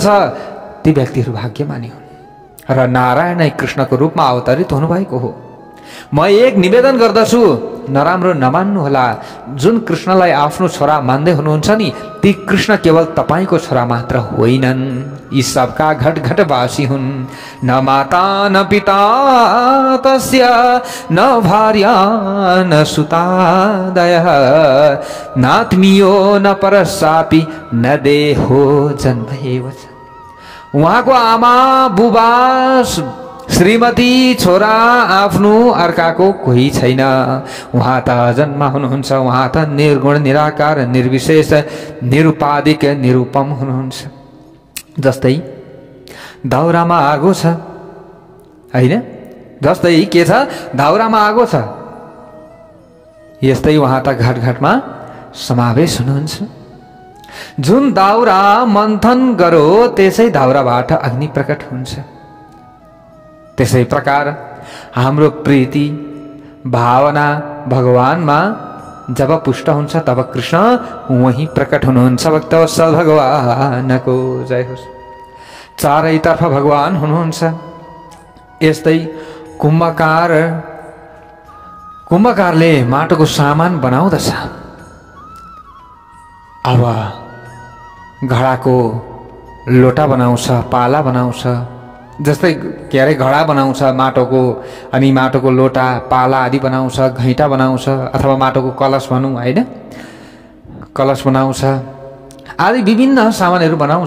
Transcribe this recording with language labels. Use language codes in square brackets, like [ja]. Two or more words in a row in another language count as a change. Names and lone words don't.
[ne] ती व्यक्तिहरू भाग्यमानी हुन् र नारायण नै कृष्णको रूपमा अवतरित हुनुभएको हो। म एक निवेदन गर्दछु, नराम्रो नमान्नुहोला। जुन कृष्णलाई आफ्नो छोरा मान्दै हुनुहुन्छ नि, ती कृष्ण केवल तपाईको छोरा मात्र होइनन्, यी सबका घटघटवासी हुन्। [sa] न माता न पिता तस्य, न भार्या न सुतादयः, नात्मीयो न परसापि, न देहो जन्मैव च। [ne] उहाँको आमा बुबा श्रीमती छोरा आफ्नो अर्काको कोही छैन। उहाँ त जन्म हुनुहुन्छ, उहाँ त निर्गुण निराकार निर्विशेष निरुपाधिक निरुपम हुनुहुन्छ। जस्तै दाउरामा आगो छ हैन, जस्तै के छ? दाउरामा आगो छ, यस्तै उहाँ त घटघटमा समावेश हुनुहुन्छ। जुन दाउरा मन्थन गरो त्यसै दाउराबाट अग्नि प्रकट हुन्छ। त्यसै प्रकार हाम्रो प्रीति भावना भगवानमा जब पुष्ट हुन्छ तब कृष्ण वहीं प्रकट हुनुहुन्छ। भक्तवत्सल भगवानको जय होस्। चारैतर्फ भगवान हुनुहुन्छ। यस्तै कुम्भकारले माटोको सामान बनाउँदछ। अब घडाको लोटा बनाउँछ, पाला बनाउँछ, जस्तै के अरे घडा बनाउँछ माटोको, अनि माटोको लोटा पाला आदि बनाउँछ, घैँटा बनाउँछ, अथवा माटोको कलश भनौँ होइन, कलश बनाउँछ आदि विभिन्न सामानहरू बनाउँछ।